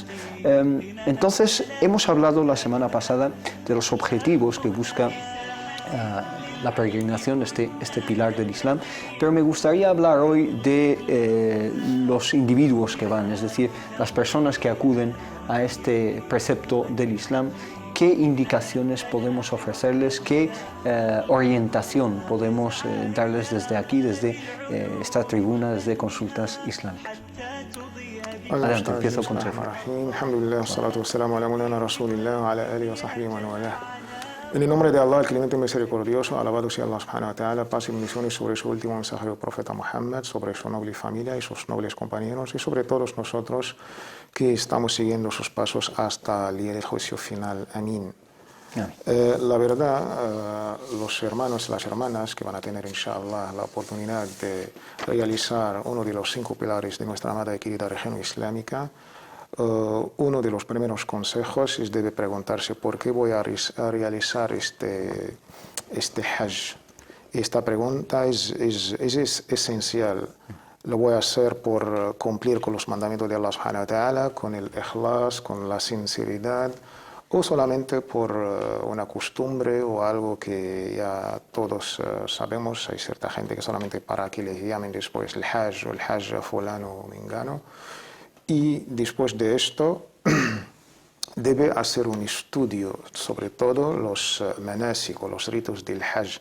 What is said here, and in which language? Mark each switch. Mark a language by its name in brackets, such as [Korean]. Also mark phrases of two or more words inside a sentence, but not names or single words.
[Spanish] Entonces, hemos hablado la semana pasada de los objetivos que busca la peregrinación, este pilar del Islam, pero me gustaría hablar hoy de los individuos que van, es decir, las personas que acuden a este precepto del Islam. ¿Qué indicaciones podemos ofrecerles? ¿Qué orientación podemos darles desde aquí, desde esta tribuna, desde Consultas Islámicas? Adelante, empiezo con Sefer. [Arabic] الحمد لله، الصلاة والسلام على مولانا رسول الله، على آله وصحبه و والاه. [Spanish] En el nombre de Allah, el clemente misericordioso, alabado sea Allah [Arabic] سبحانه وتعالى, [Spanish] paz y bendiciones sobre su último mensajero profeta Muhammad, sobre su noble familia y sus nobles compañeros, y sobre todos nosotros que estamos siguiendo sus pasos hasta el día del juicio final. Amén. La verdad, los hermanos y las hermanas que van a tener, inshallah, la oportunidad de realizar uno de los 5 pilares de nuestra amada y querida región islámica, uno de los primeros consejos es debe preguntarse por qué voy a realizar este Hajj. Esta pregunta es esencial. Lo voy a hacer por cumplir con los mandamientos de Allah [Arabic] سبحانه وتعالى, [Spanish] con el ikhlas, con la sinceridad, o solamente por una costumbre o algo que ya todos sabemos. Hay cierta gente que solamente para que les llamen después el Hajj o el Hajj a fulano o mengano. Y después de esto debe hacer un estudio sobre todo los manasik o los ritos del Hajj.